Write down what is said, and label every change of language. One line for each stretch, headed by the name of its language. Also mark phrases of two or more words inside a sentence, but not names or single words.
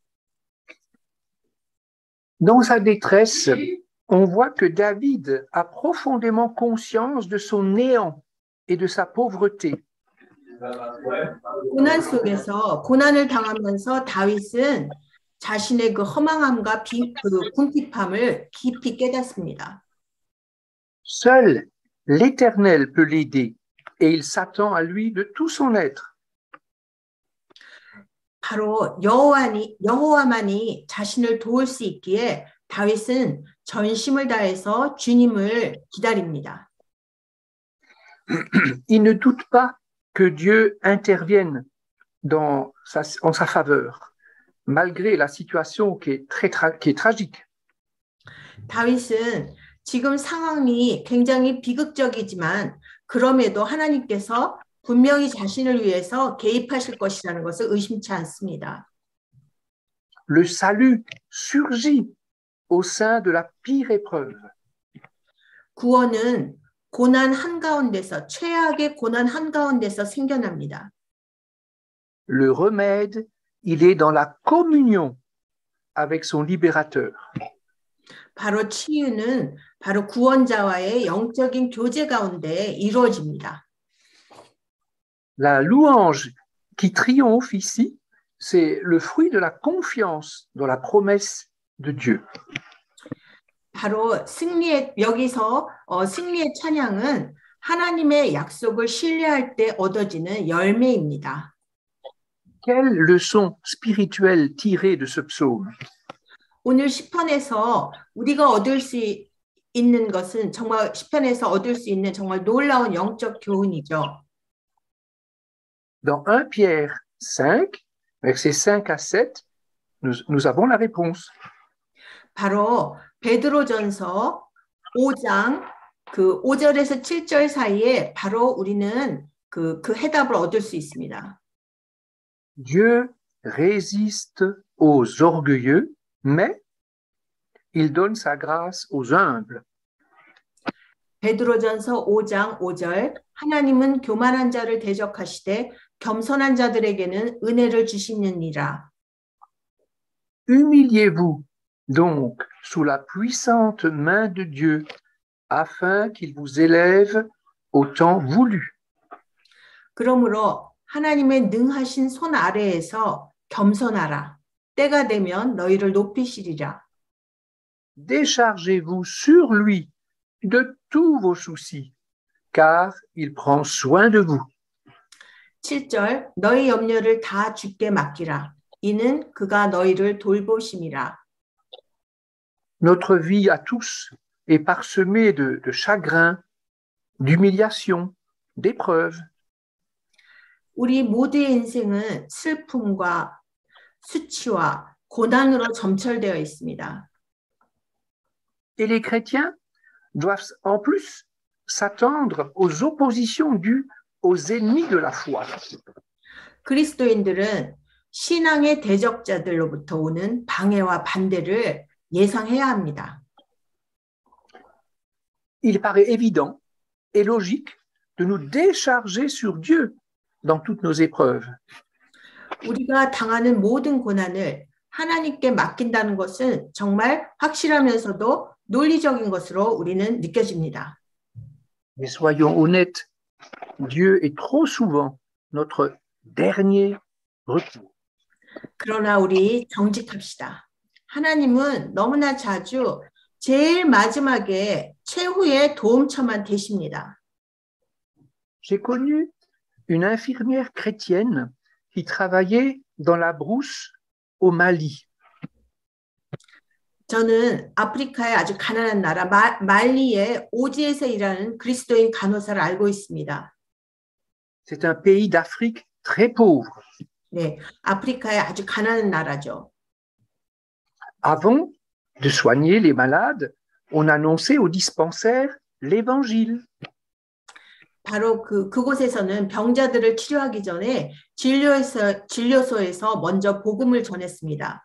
French: Dans sa détresse, on voit que David a profondément conscience de son néant et de sa pauvreté.
Korean: 고난 속에서 고난을 당하면서 다윗은 자신의 그 허망함과 그 궁핍함을 깊이 깨닫습니다.
French: Seul l'Éternel peut l'aider et il s'attend à lui de tout son être.
Korean: 바로 여호와만이 자신을 도울 수 있기에 다윗은 전심을 다해서 주님을 기다립니다.
French: Il ne doute pas que Dieu intervienne en sa faveur, malgré la situation qui est tragique.
Korean: 다윗은 지금 상황이 굉장히 비극적이지만 그럼에도 하나님께서 분명히 자신을 위해서 개입하실 것이라는 것을 의심치 않습니다.
French: Le salut surgit au sein de la pire épreuve.
Korean: 구원은 고난 한가운데서 최악의 고난 한가운데서 생겨납니다.
French: Le remède, il est dans la communion avec son libérateur.
Korean: 바로 치유는 바로 구원자와의 영적인 교제 가운데 이루어집니다.
French: La louange qui triomphe ici, c'est le fruit de la confiance dans la promesse de Dieu.
Korean: 바로 여기서 승리의 찬양은 하나님의 약속을 신뢰할 때 얻어지는 열매입니다.
French: Quelle leçon spirituelle tirée de ce psaume?
Korean: 오늘 시편에서 우리가 얻을 수 있는 것은 정말 시편에서 얻을 수 있는 정말 놀라운 영적 교훈이죠.
French: Dans 1 Pierre 5, versets 5 à 7, nous avons la réponse.
Korean: 바로 베드로전서 5장 그 5절에서 7절 사이에 바로 우리는 그 해답을 얻을 수 있습니다.
French: Dieu résiste aux orgueilleux, mais il donne sa grâce aux humbles.
Korean: 베드로전서 5장 5절 하나님은 교만한 자를 대적하시되 겸손한 자들에게는 은혜를 주시느니라.
French: Humiliez-vous donc sous la puissante main de Dieu, afin qu'il vous élève au temps voulu.
Korean: 그러므로 하나님의 능하신 손 아래에서 겸손하라. 때가 되면 너희를 높이시리라.
French: Déchargez-vous sur lui de tous vos soucis, car il prend soin de vous.
Korean: 7절 너희 염려를 다 주께 맡기라. 이는 그가 너희를 돌보심이라.
French: Notre vie à tous est parsemée de chagrin, d'humiliation, d'épreuves.
Korean: 우리 모두의 인생은 슬픔과 수치와 고난으로 점철되어 있습니다.
French: Et les chrétiens doivent en plus s'attendre aux oppositions dues aux ennemis de la foi.
Korean: 그리스도인들은 신앙의 대적자들로부터 오는 방해와 반대를 예상해야 합니다.
French: Il paraît évident et logique de nous décharger sur Dieu dans toutes nos épreuves.
Korean: 우리가 당하는 모든 고난을 하나님께 맡긴다는 것은 정말 확실하면서도 논리적인 것으로 우리는 느껴집니다.
French: Mais soyons honnêtes, Dieu est trop souvent notre dernier recours.
Korean: 그러나 우리 정직합시다. 하나님은 너무나 자주 제일 마지막에 최후의 도움처만 되십니다.
French: J'ai connu une infirmière chrétienne qui travaillait dans la brousse au Mali.
Korean: 저는 아프리카의 아주 가난한 나라 말리의 오지에서 일하는 그리스도인 간호사를 알고 있습니다.
French: C'est un pays d'Afrique très pauvre.
Korean: 네, 아프리카의 아주 가난한 나라죠.
French: Avant de soigner les malades, on annonçait au dispensaire l'évangile.
Korean: 바로 그곳에서는 병자들을 치료하기 전에 진료소에서 먼저 복음을 전했습니다.